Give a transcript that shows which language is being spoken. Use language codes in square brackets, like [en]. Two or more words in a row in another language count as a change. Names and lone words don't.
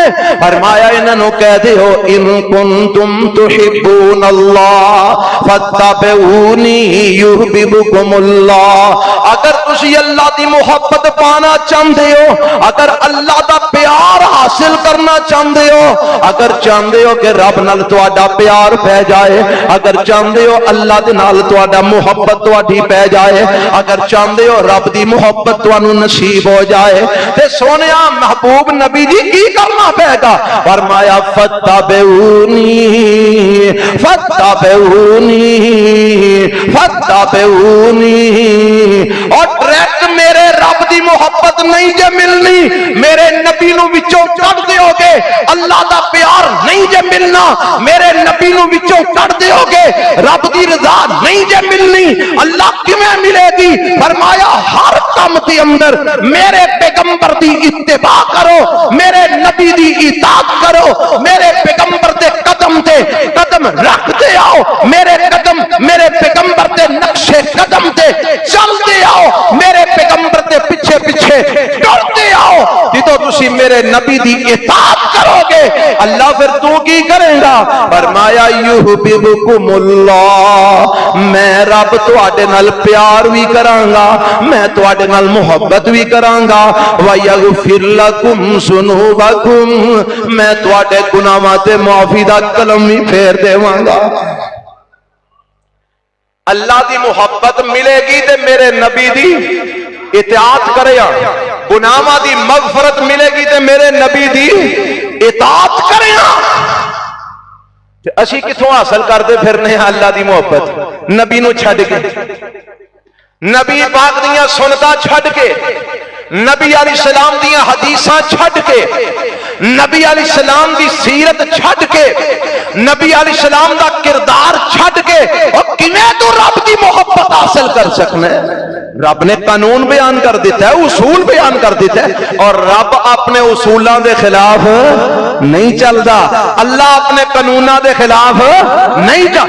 [pa] فرمایا انہوں کہہ دیو [ar] ان کنتم تحبون اللہ فاتبعونی یحببکم اللہ۔ [pa] اگر تسی اللہ دی محبت پانا چاہتے ہو، اگر اللہ دا پیار حاصل کرنا چاہتے ہو، اگر چاہتے ہو کہ رب نال تہاڈا پیار پہ جائے، اگر چاہتے ہو اللہ دے نال تہاڈا محبت تہاڈی پہ جائے، اگر چاہتے ہو رب دی محبت تانوں نصیب ہو جائے، تے سونیا محبوب نبی جی کی کرنا پے گا؟ [ar] فرمایا فتبعونی فتبعونی فتبعونی۔ [pa] اور ڈائریکٹ میرے رب دی محبت نہیں جے ملنی، میرے نبی نو وچوں کٹ دیو گے، اللہ دا پیار نہیں جے ملنا، میرے نبی نو وچوں کٹ دیو گے، رب دی رضا نہیں جے ملنی، اللہ کیویں ملے گی؟ فرمایا ہر کام دے اندر میرے پیغمبر دی اتباع کرو، میرے نبی دی اطاعت کرو، میرے پیغمبر دے قدم تے قدم رکھتے آؤ، میرے قدم میرے پیغمبر دے نقشے قدم تے چلتے آؤ، میرے پیغمبر دے پیچھے پیچھے ٹرتے آؤ۔ جدو تسی میرے نبی دی اطاعت کرو گے اللہ پھر تو کی کرے گا؟ فرمایا [ar] یحببکم اللہ، [pa] میں رب تواڈے نال پیار بھی کراں گا، میں تواڈے نال محبت بھی کراں گا، [ar] ویغفر لکم ذنوبکم، [pa] میں تواڈے گناہاں تے معافی دا قلم بھی پھیر دیواں گا۔ اللہ دی محبت ملے گی تے میرے نبی دی اطاعت کرے گا، گناہاں دی مغفرت ملے گی تے میرے نبی دی اطاعت کرے گا۔ اسی کتھوں حاصل کرتے پھرنے ہیں اللہ دی محبت؟ نبی نو چھڈ کے، نبی پاک دیاں سنتاں چھڈ کے، نبی علیہ السلام دیاں حدیثاں چھڈ کے، نبی علیہ السلام دی سیرت چھڈ کے، نبی علیہ السلام دا کردار چھڈ کے، اور کیویں تو رب دی محبت حاصل کر سکنا ہے؟ رب نے قانون بیان کر دیتا ہے، اصول بیان کر دیتا ہے، اور رب اپنے اصولاں دے خلاف نہیں چلدا، اللہ اپنے قانوناں دے خلاف نہیں چل۔